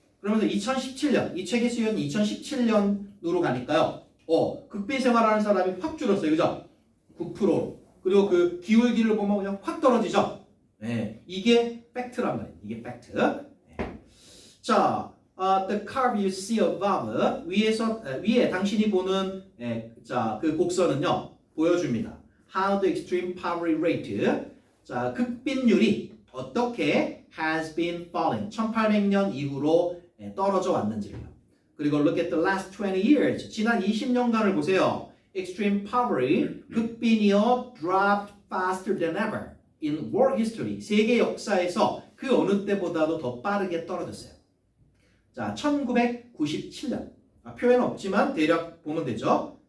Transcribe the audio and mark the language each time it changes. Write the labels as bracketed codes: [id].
[ko] 그러면서 2017년, 이 책의 수요는 2017년으로 가니까요. 극빈 생활하는 사람이 확 줄었어요. 그죠? 9%로. 그리고 그 기울기를 보면 그냥 확 떨어지죠? 이게 팩트란 말이에요. 이게 팩트. [en] 자, the curve you see above. [ko] 위에 당신이 보는 그 곡선은요. 보여줍니다. [en] How the extreme poverty rate. [ko] 자, 극빈율이 어떻게 [en] has been falling. [ko] 1800년 이후로 떨어져 왔는지요. 그리고 [en] look at the last 20 years. [ko] 지난 20년간을 보세요. [en] Extreme poverty, [ko] 극빈이요, [en] dropped faster than ever in world history. [ko] 세계 역사에서 그 어느 때보다도 더 빠르게 떨어졌어요. 자, 1997년. 표에는 없지만 대략 보면 되죠.